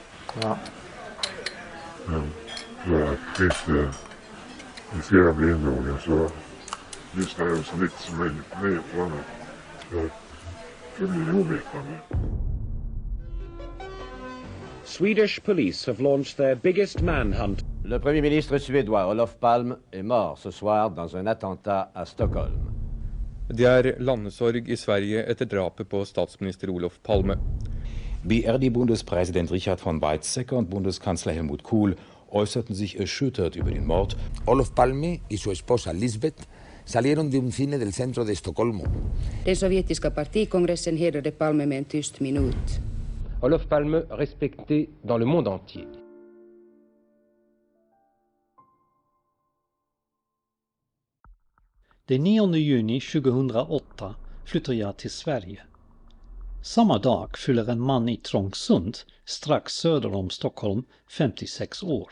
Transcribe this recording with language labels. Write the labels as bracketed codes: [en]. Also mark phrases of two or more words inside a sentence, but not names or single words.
[sv] Ja. Men för att inte riskera bli indragen så lyssnade jag så lite som möjligt på nyheterna för att förbli ovetande. [en] Swedish police have launched their biggest manhunt. [fr] Le Premier ministre suédois Olof Palme est mort ce soir dans un attentat à Stockholm. [sv] Det är landesorg i Sverige efter drapet på statsminister Olof Palme. [de] BRD-Bundespräsident Richard von Weizsäcker und Bundeskanzler Helmut Kohl äußerten sich erschüttert über den Mord. [es] Olof Palme y su esposa Lisbeth salieron de un cine del centro de Estocolmo. [sv] Den sovjetiska partikongressen hedrade Palme med en tyst minut. [fr] Olof Palme respecté dans le monde entier. [sv] Den 9 juni 2008 flyttar jag till Sverige. Samma dag fyller en man i Trångsund, strax söder om Stockholm, 56 år.